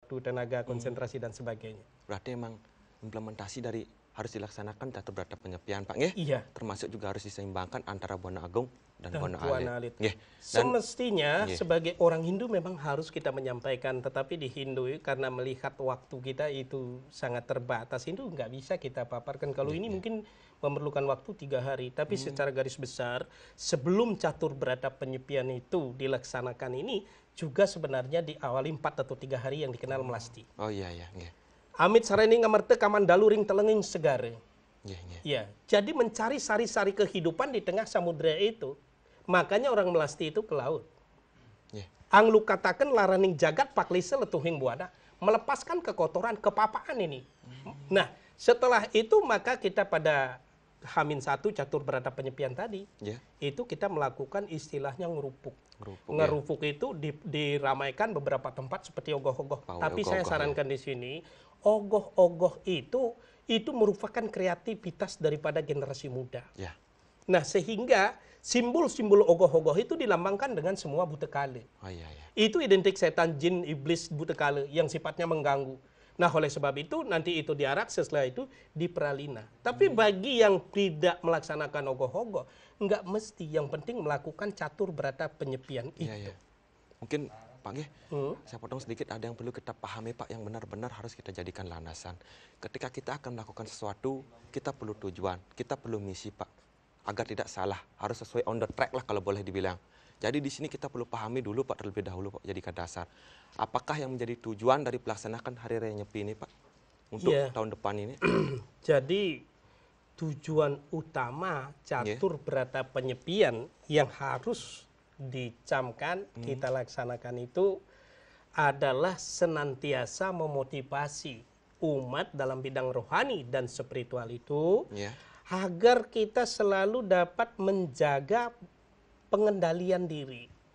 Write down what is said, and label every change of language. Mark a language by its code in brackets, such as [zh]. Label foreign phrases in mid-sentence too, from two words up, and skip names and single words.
[id] tenaga, konsentrasi dan sebagainya. Berarti emang implementasi dari harus dilaksanakan catur berata penyepian, Pak, nggih? Iya. Termasuk juga harus diseimbangkan antara Buana Agung dan Buana Buana Alit. Alit. Nggih. Semestinya nggih. sebagai orang Hindu memang harus kita menyampaikan, tetapi di Hindu karena melihat waktu kita itu sangat terbatas, Hindu nggak bisa kita paparkan. Kalau ini mungkin memerlukan waktu 3 hari, tapi secara garis besar sebelum catur berata penyepian itu dilaksanakan ini juga sebenarnya diawali 4 atau 3 hari yang dikenal melasti. Oh iya iya, nggih. [kaw] Amit sareni ngamerte kamandaluring telenging segare. [ban] Nggih, nggih. [id] Ya, jadi mencari sari-sari kehidupan di tengah samudera itu. Makanya orang melasti itu ke laut. Nggih. [kaw] Anglu katakan laraning jagat paklise letuhing buana, [id] melepaskan kekotoran, kepapaan ini. Nah, setelah itu maka kita pada H-1 catur berata penyepian tadi, itu kita melakukan istilahnya ngerupuk. Ngerupuk itu diramaikan beberapa tempat seperti ogoh-ogoh. Tapi saya sarankan di sini, ogoh-ogoh itu merupakan kreativitas daripada generasi muda. Nah, sehingga simbol-simbol ogoh-ogoh itu dilambangkan dengan semua butekale. Itu identik setan, jin, iblis, butekale yang sifatnya mengganggu. Nah, oleh sebab itu nanti itu diarak, setelah itu diperalina. Tapi bagi yang tidak melaksanakan ogoh-ogoh, nggak mesti. Yang penting melakukan catur berata penyepian itu. Mungkin Pak nggih, saya potong sedikit, ada yang perlu kita pahami Pak, yang benar-benar harus kita jadikan landasan. Ketika kita akan melakukan sesuatu, kita perlu tujuan, kita perlu misi Pak, agar tidak salah, harus sesuai [en] on the track [id] lah kalau boleh dibilang. Jadi di sini kita perlu pahami dulu Pak, terlebih dahulu Pak, jadikan dasar. Apakah yang menjadi tujuan dari pelaksanakan Hari Raya Nyepi ini Pak, untuk tahun depan ini? Jadi tujuan utama catur berata penyepian yang harus dicamkan, kita laksanakan itu adalah senantiasa memotivasi umat dalam bidang rohani dan spiritual itu, agar kita selalu dapat menjaga pengendalian diri.